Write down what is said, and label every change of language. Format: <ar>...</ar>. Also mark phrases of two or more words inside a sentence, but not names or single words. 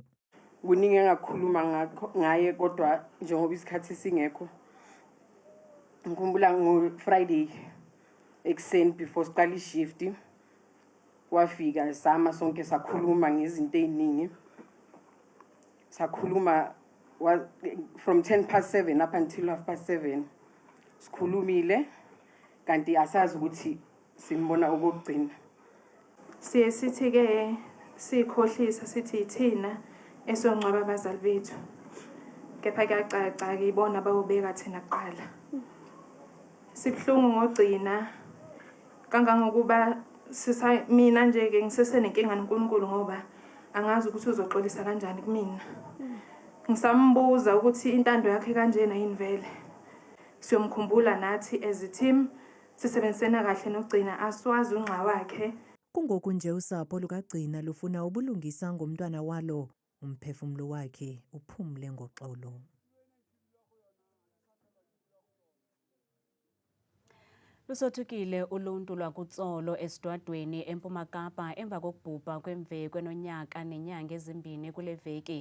<zu>Kuningi engakhuluma ngaye kodwa njengoba isikhathi singekho ngikhumbula ngo-Friday ekuseni before siqala ishift wafika sama sonke sakhuluma ngezinto eziningi. Sakhuluma</zu> <en>from 7:10 up until 7:30</en> <zu>sikhulumile kanti asazi ukuthi simbona okugcina. Siye sithi ke sikhohlisa sithi thina esongcwaba abazali bethu kepha kuyacaca ke ibona bayobeka thina kuqala. Sibhlungu ngogcina kangangokuba mina nje ke ngisesenenkinga noNkulunkulu ngoba angazi ukuthi uzoxolisa kanjani kumina. Ngisambuza ukuthi intando yakhe kanjena yini vele. Siyomkhumbula nathi</zu> <en>as a team</en> <zu>sisebenzisena kahle nogcina aswazi unxa wakhe.</zu> <xh>Kungoku nje usapho lukagcina lufuna ubulungisa ngomntwana walo umphefumlo wakhe uphumle ngoxolo. Lusothukile uluntu lwakuTsolo esidwadweni eMpuma Kapa emva kokubhubha kwemveki enonyaka nenyanga ezimbini kule veki.</xh>